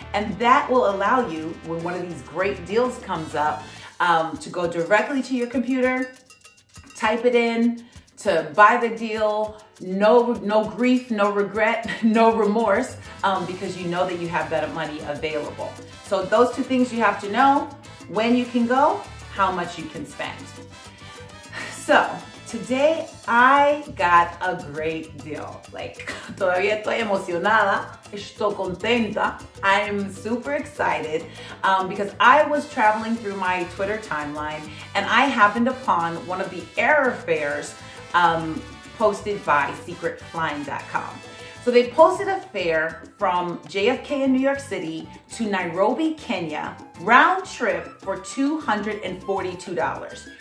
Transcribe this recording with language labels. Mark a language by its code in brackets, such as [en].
[en] And that will allow you, when one of these great deals comes up, to go directly to your computer, type it in, to buy the deal, no grief, no regret, no remorse, because you know that you have that money available. So those two things you have to know: when you can go, how much you can spend. So today I got a great deal. [es] Like, todavía estoy emocionada, estoy contenta. [en] I'm super excited because I was traveling through my Twitter timeline and I happened upon one of the airfares posted by secretflying.com. So they posted a fare from JFK in New York City to Nairobi, Kenya, round trip for $242.